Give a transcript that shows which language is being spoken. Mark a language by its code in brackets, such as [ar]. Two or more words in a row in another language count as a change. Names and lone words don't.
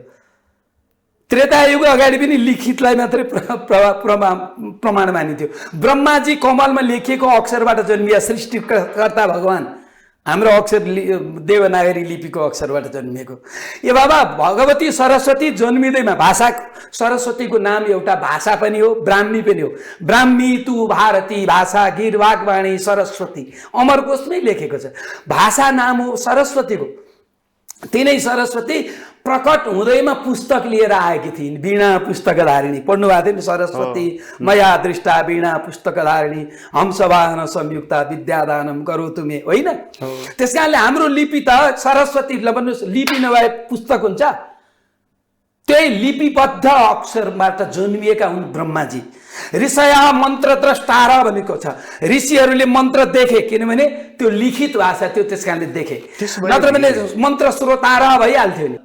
[ne] त्रेता युग अगाडि पनि लिखितलाई मात्रै प्रमाण मानिन्थ्यो। ब्रह्माजी कमलमा लेखिएको अक्षरबाट जन्मिया सृष्टिकर्ता भगवान हाम्रो अक्षर देवनागरी लिपिको अक्षरबाट जन्मिएको। ए बाबा, भगवती सरस्वती जन्मिँदैमा भाषा, सरस्वतीको नाम एउटा भाषा पनि हो, ब्राह्मी पनि हो। [sa] ब्राह्मी तु भारती भाषा गिरवाग्वाणी सरस्वती, [ne] अमरकोशमै लेखेको छ। भाषा नाम हो सरस्वतीको। तिनै सरस्वती प्रकट हुँदैमा पुस्तक लिएर आएकी थिइन्, [sa] वीणा पुस्तकधारिणी। [ne] पढ्नु भएको थियो नि, [sa] सरस्वती मया दृष्टा वीणा पुस्तकधारिणी हंसवाहन संयुक्ता विद्यादानम करोतु मे, [ne] होइन? त्यस कारणले हाम्रो लिपि त सरस्वतीलाई भन्नुहोस्, लिपि नभए पुस्तक हुन्छ? त्यही लिपिबद्ध अक्षरबाट जन्मिएका हुन् ब्रह्माजी। [sa] ऋषया मन्त्र द्रष्टार [ne] भनेको छ, ऋषिहरूले मन्त्र देखे, किनभने त्यो लिखित भाषा थियो, त्यस कारणले देखे, नत्र भने [sa] मन्त्र श्रोतार [ne] भइहाल्थ्यो नि।